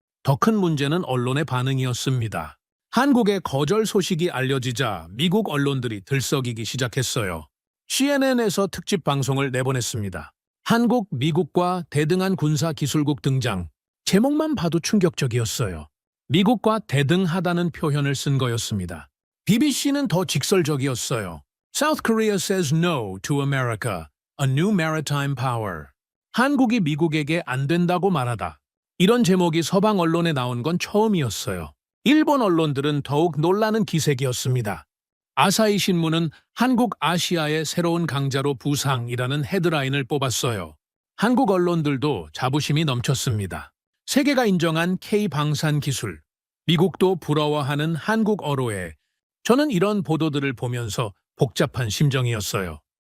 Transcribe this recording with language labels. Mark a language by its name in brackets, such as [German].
[Korean] 더 큰 문제는 언론의 반응이었습니다. 한국의 거절 소식이 알려지자 미국 언론들이 들썩이기 시작했어요. CNN에서 특집 방송을 내보냈습니다. 한국, 미국과 대등한 군사기술국 등장. 제목만 봐도 충격적이었어요. 미국과 대등하다는 표현을 쓴 거였습니다. BBC는 더 직설적이었어요. [English] South Korea says no to America, a new maritime power. [Korean] 한국이 미국에게 안 된다고 말하다. 이런 제목이 서방 언론에 나온 건 처음이었어요. 일본 언론들은 더욱 놀라는 기색이었습니다. 아사히 신문은 한국 아시아의 새로운 강자로 부상이라는 헤드라인을 뽑았어요. 한국 언론들도 자부심이 넘쳤습니다. 세계가 인정한 K-방산 기술, 미국도 부러워하는 한국 어로에 저는 이런 보도들을 보면서 복잡한 심정이었어요.